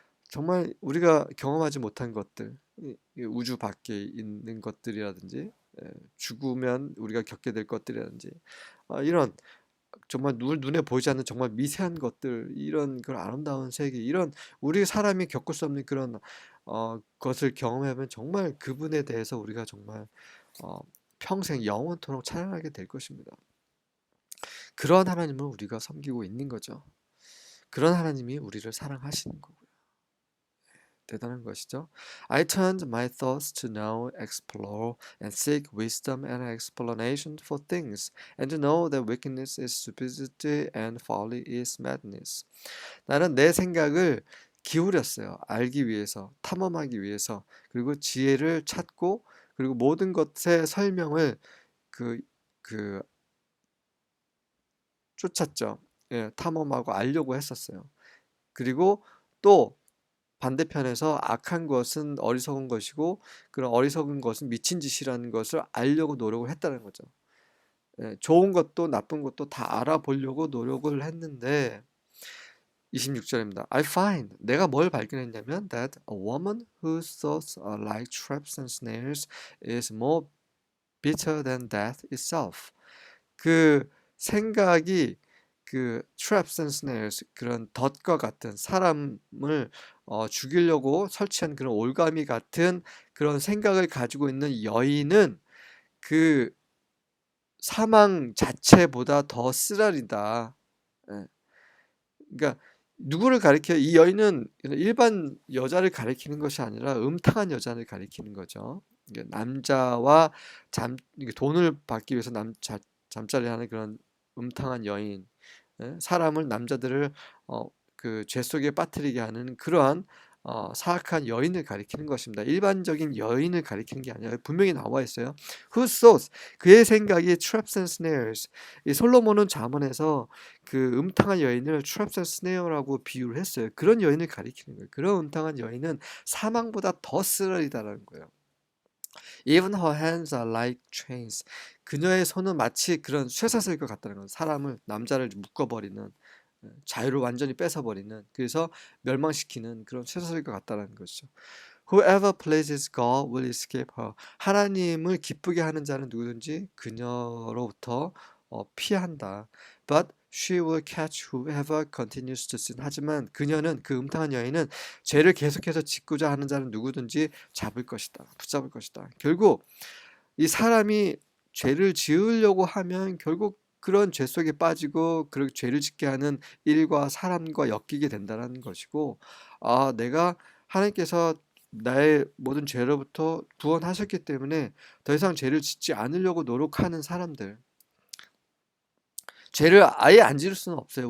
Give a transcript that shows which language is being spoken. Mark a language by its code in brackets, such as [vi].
[ko] 정말 우리가 경험하지 못한 것들, 이 우주 밖에 있는 것들이라든지 죽으면 우리가 겪게 될 것들이라든지 이런 정말 눈에 보이지 않는 정말 미세한 것들 이런 그 아름다운 세계 이런 우리 사람이 겪을 수 없는 그런 것을 경험하면 정말 그분에 대해서 우리가 정말 어, 평생 영원토록 찬양하게 될 것입니다. 그런 하나님을 우리가 섬기고 있는 거죠. 그런 하나님이 우리를 사랑하시는 거고요. 대단한 것이죠. [en] I turned my thoughts to know, explore, and seek wisdom and explanation for things, and to know that wickedness is stupidity and folly is madness. [ko] 나는 내 생각을 기울였어요. 알기 위해서, 탐험하기 위해서, 그리고 지혜를 찾고, 그리고 모든 것의 설명을 그, 그, 쫓았죠. 예, 탐험하고 알려고 했었어요. 그리고 또 반대편에서 악한 것은 어리석은 것이고 그런 어리석은 것은 미친 짓이라는 것을 알려고 노력을 했다는 거죠. 예, 좋은 것도 나쁜 것도 다 알아보려고 노력을 했는데 26절입니다. [en] I find [ko] 내가 뭘 발견했냐면 [en] that a woman whose thoughts are like traps and snares is more bitter than death itself. [ko] 그 생각이 [en] traps and snares [ko] 그런 덫과 같은 사람을 죽이려고 설치한 그런 올가미 같은 그런 생각을 가지고 있는 여인은 그 사망 자체보다 더 쓰라리다. 예. 그러니까 누구를 가리켜 이 여인은 일반 여자를 가리키는 것이 아니라 음탕한 여자를 가리키는 거죠. 남자와 돈을 받기 위해서 잠자리하는 그런 음탕한 여인, 사람을 남자들을 죄 속에 빠뜨리게 하는 그러한 사악한 여인을 가리키는 것입니다. 일반적인 여인을 가리키는 게 아니라 분명히 나와 있어요. [en] Whose thoughts [ko] 그의 생각이 [en] traps and snares. [ko] 이 솔로몬은 잠언에서 그 음탕한 여인을 [en] traps and snare [ko] 라고 비유를 했어요. 그런 여인을 가리키는 거예요. 그런 음탕한 여인은 사망보다 더 쓰라리다라는 거예요. [en] Even her hands are like chains. [ko] 그녀의 손은 마치 그런 쇠사슬과 같다는 건 사람을 남자를 묶어버리는 자유를 완전히 뺏어버리는 그래서 멸망시키는 그런 쇠사슬과 같다는 것이죠. [en] Whoever pleases God will escape her. [ko] 하나님을 기쁘게 하는 자는 누구든지 그녀로부터 피한다. [en] But she will catch whoever continues to sin. [ko] 하지만 그녀는 그 음탕한 여인은 죄를 계속해서 짓고자 하는 자는 누구든지 잡을 것이다. 붙잡을 것이다. 결국 이 사람이 죄를 지으려고 하면 결국 그런 죄 속에 빠지고 그렇게 죄를 짓게 하는 일과 사람과 엮이게 된다는 것이고, 내가 하나님께서 나의 모든 죄로부터 구원하셨기 때문에 더 이상 죄를 짓지 않으려고 노력하는 사람들, 죄를 아예 안 지을 수는 없어요.